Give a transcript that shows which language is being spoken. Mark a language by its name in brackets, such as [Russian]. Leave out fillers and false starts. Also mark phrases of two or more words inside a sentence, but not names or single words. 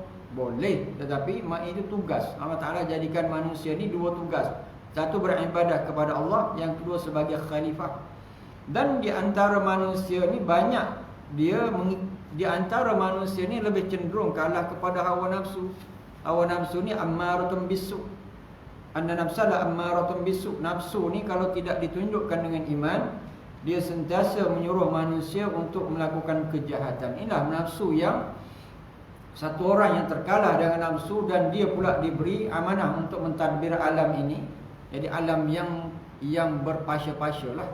[Malay] Boleh, tetapi itu tugas. Allah Ta'ala jadikan manusia ni dua tugas. Satu beribadah kepada Allah, yang kedua sebagai khalifah. Dan di antara manusia ni banyak di antara manusia ni lebih cenderung kalah kepada hawa nafsu. Hawa nafsu ni [Arabic] أمارة بالسوء. إن النفس لأمارة بالسوء. [Malay] Nafsu ni kalau tidak ditunjukkan dengan iman, dia sentiasa menyuruh manusia untuk melakukan kejahatan. Inilah nafsu yang satu orang yang terkalah dengan nafsu, dan dia pula diberi amanah untuk mentadbir alam ini. Jadi alam yang berpasya-pasya lah.